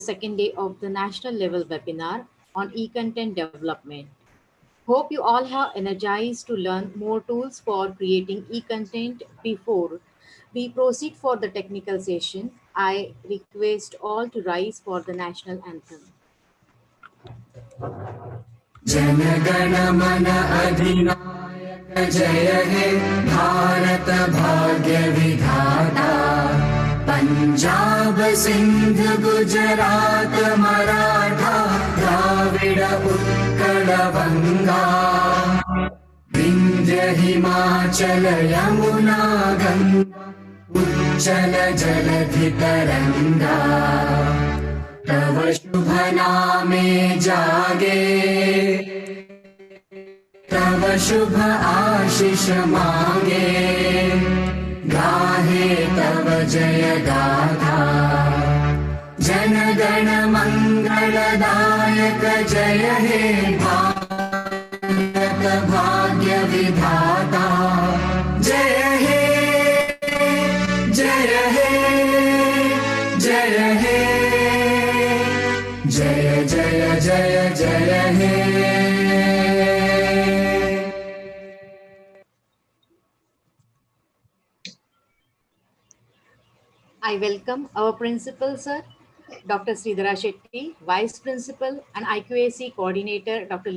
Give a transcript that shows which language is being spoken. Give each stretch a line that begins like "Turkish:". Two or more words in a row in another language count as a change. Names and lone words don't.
English: second day of the national level webinar on e-content development. Hope you all have energized to learn more tools for creating e-content. Before we proceed for the technical session, I request all to rise for the national anthem.
Bangla: জন গণ মন অধিনায়ক জয় হে ভারত ভাগ্য বিধাতা পঞ্জাব সিন্ধু গুজরাট মরাঠা দ্রাবিড় উৎকল বঙ্গ বিন্ধ্য হিমাচল যমুনা গঙ্গা উচ্ছল জলধি তরঙ্গ তব শুভ নামে জাগে তব শুভ আশিস মাগে গাহে তব জয় গাথা জন গণ মঙ্গলদায়ক জয় হে ভারত ভাগ্য বিধাতা জয় হে জয় হে জয় হে জয় জয় জয় জয় হে
English: I welcome our principal, sir, Dr. Sridhara Shetty, Vice Principal and IQAC Coordinator, Dr.